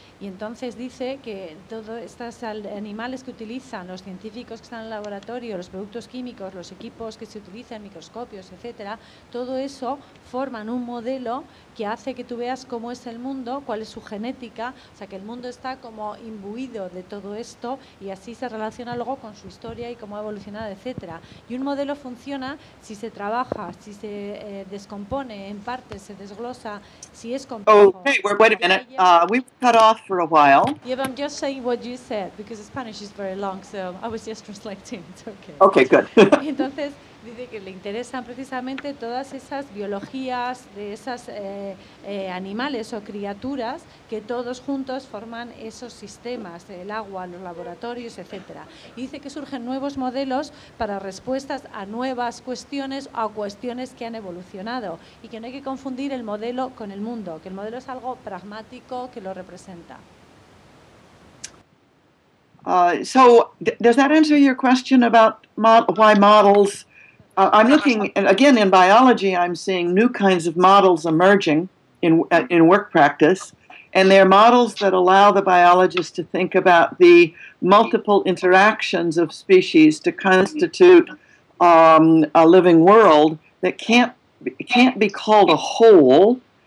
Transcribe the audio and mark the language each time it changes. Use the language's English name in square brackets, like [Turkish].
[Spanish] Y entonces dice que todos estos animales que utilizan, los científicos que están en el laboratorio, los productos químicos, los equipos que se utilizan, microscopios, etcétera, todo eso forman un modelo que hace que tú veas cómo es el mundo, cuál es su genética, o sea, que el mundo está como imbuido de todo esto y así se relaciona luego con su historia y cómo ha evolucionado, etcétera. Y un modelo funciona si se trabaja, si se descompone en partes, se desglosa, si es complejo. [English] Okay, wait a minute. We've cut off for a while. Yeah, but I'm just saying what you said because the Spanish is very long, so I was just translating. It's okay. Okay, good. [Spanish] Entonces, dice que le interesan precisamente todas esas biologías de esas animales o criaturas que todos juntos forman esos sistemas, el agua, los laboratorios, etcétera. Y dice que surgen nuevos modelos para respuestas a nuevas cuestiones o a cuestiones que han evolucionado y que no hay que confundir el modelo con el mundo, que el modelo es algo pragmático que lo representa. [English] So, does that answer your question about why models... I'm looking, again, in biology, I'm seeing new kinds of models emerging in work practice, and they're models that allow the biologist to think about the multiple interactions of species to constitute a living world that can't be called a whole.